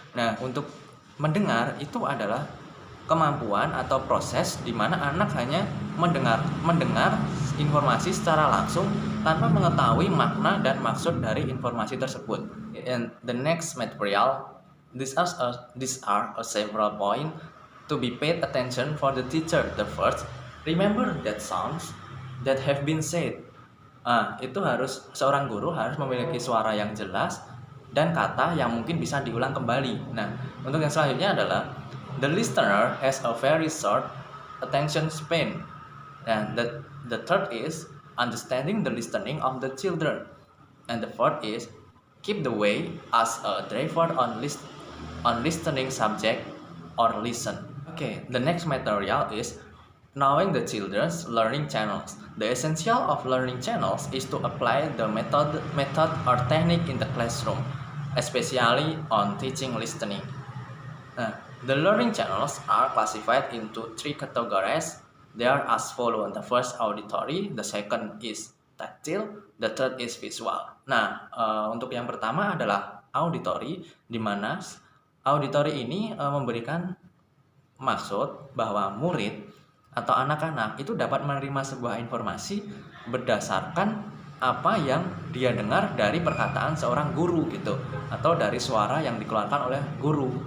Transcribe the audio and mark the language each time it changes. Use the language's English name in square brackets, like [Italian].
[Indonesian] Nah, untuk mendengar itu adalah kemampuan atau proses di mana anak hanya mendengar informasi secara langsung tanpa mengetahui makna dan maksud dari informasi tersebut. [English] And the next material, these are several points to be paid attention for the teacher. The first, remember that sounds that have been said. [Indonesian] Itu harus seorang guru harus memiliki suara yang jelas dan kata yang mungkin bisa diulang kembali. Nah, untuk yang selanjutnya adalah [English] the listener has a very short attention span. And the third is understanding the listening of the children. And the fourth is keep the way as a driver on listening subject or listen. Okay, the next material is knowing the children's learning channels. The essential of learning channels is to apply the method or technique in the classroom, especially on teaching listening. The learning channels are classified into three categories. They are as follows. The first auditory, the second is tactile, the third is visual. [Indonesian] Untuk yang pertama adalah auditory, di mana auditory ini memberikan maksud bahwa murid atau anak-anak itu dapat menerima sebuah informasi berdasarkan apa yang dia dengar dari perkataan seorang guru gitu, atau dari suara yang dikeluarkan oleh guru.